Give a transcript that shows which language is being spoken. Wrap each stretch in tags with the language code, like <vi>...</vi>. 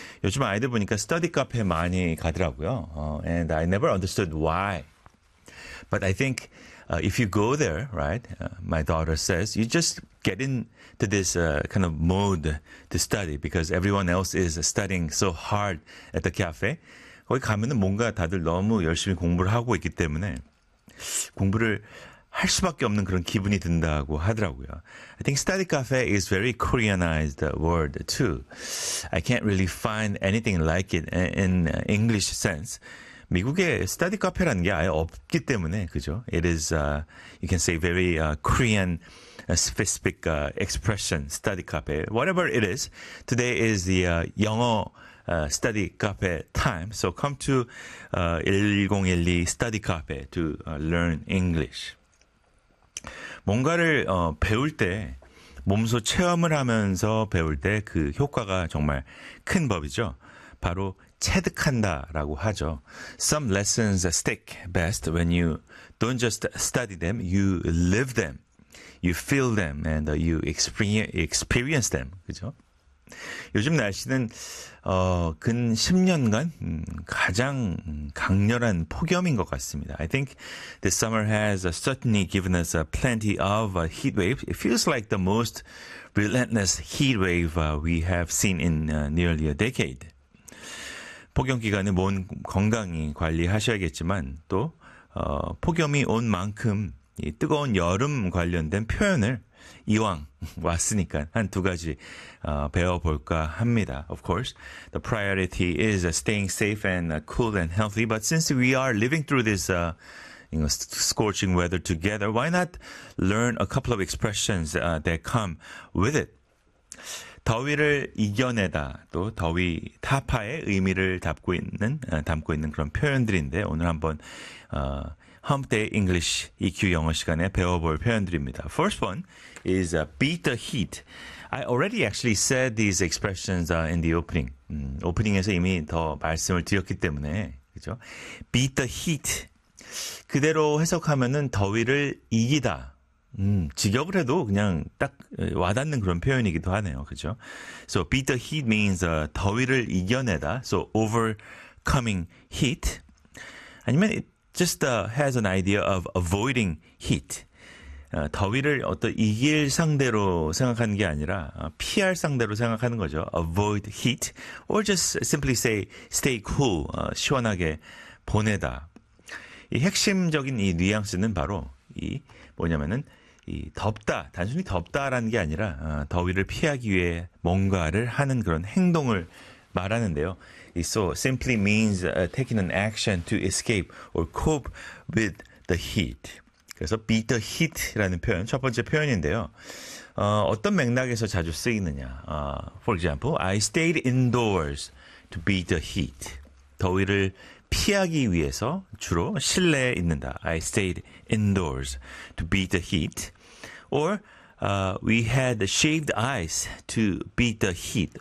<ko>요즘 아이들 보니까 study 카페 많이 가더라고요.</ko> <en>And I never understood why. But I think if you go there, right, my daughter says, you just get into this kind of mode to study because everyone else is studying so hard at the cafe.</en> <ko>거기 가면은 뭔가 다들 너무 열심히 공부를 하고 있기 때문에 공부를 할 수밖에 없는 그런 기분이 든다고 하더라고요.</ko> <en>I think study cafe is very Koreanized word too. I can't really find anything like it in English sense.</en> <ko>미국에 study cafe라는 게 아예 없기 때문에 그죠?</ko> <en>It is you can say very Korean specific expression study cafe. Whatever it is, today is the 영어 study cafe time. So come to 1012 study cafe to learn English.</en> <ko>뭔가를 배울 때 몸소 체험을 하면서 배울 때 그 효과가 정말 큰 법이죠. 바로 체득한다라고 하죠.</ko> <en>Some lessons stick best when you don't just study them, you live them, you feel them, and you experience them.</en> <ko>그죠? 요즘 날씨는 근 10년간 가장 강렬한 폭염인 것 같습니다.</ko> <en>I think this summer has certainly given us plenty of heat waves. It feels like the most relentless heat wave we have seen in nearly a decade.</en> <ko>폭염 기간에 몸 건강히 관리하셔야겠지만 또 폭염이 온 만큼 이 뜨거운 여름 관련된 표현을 이왕 왔으니까 한 두 가지 배워볼까 합니다.</ko> <en>Of course, the priority is staying safe and cool and healthy. But since we are living through this scorching weather together, why not learn a couple of expressions that come with it?</en> <ko>더위를 이겨내다, 또 더위 타파의 의미를 담고 있는 그런 표현들인데 오늘 한번 Hump Day English EQ 영어 시간에 배워볼 표현들입니다.</ko> <en>First one is beat the heat. I already actually said these expressions in the opening.</en> <ko>오프닝에서 이미 더 말씀을 드렸기 때문에 그죠?</ko> <en>Beat the heat.</en> <ko>그대로 해석하면은 더위를 이기다. 직역을 해도 그냥 딱 와닿는 그런 표현이기도 하네요. 그죠?</ko> <en>So beat the heat means</en> <ko>더위를 이겨내다.</ko> <en>So overcoming heat. 아니면 just has an idea of avoiding heat.</en> <ko>더위를 어떤 이길 상대로 생각하는 게 아니라 피할 상대로 생각하는 거죠.</ko> <en>Avoid heat or just simply say stay cool.</en> <ko>시원하게 보내다. 이 핵심적인 이 뉘앙스는 바로 이 뭐냐면은 이 덥다, 단순히 덥다라는 게 아니라 더위를 피하기 위해 뭔가를 하는 그런 행동을 말하는데요.</ko> <en>So simply means taking an action to escape or cope with the heat.</en> <ko>그래서 beat the heat라는 표현, 첫 번째 표현인데요. 어떤 맥락에서 자주 쓰이느냐.</ko> <en>For example, I stayed indoors to beat the heat.</en> <ko>더위를 피하기 위해서 주로 실내에 있는다.</ko> <en>I stayed indoors to beat the heat. Or we had shaved ice to beat the heat.</en>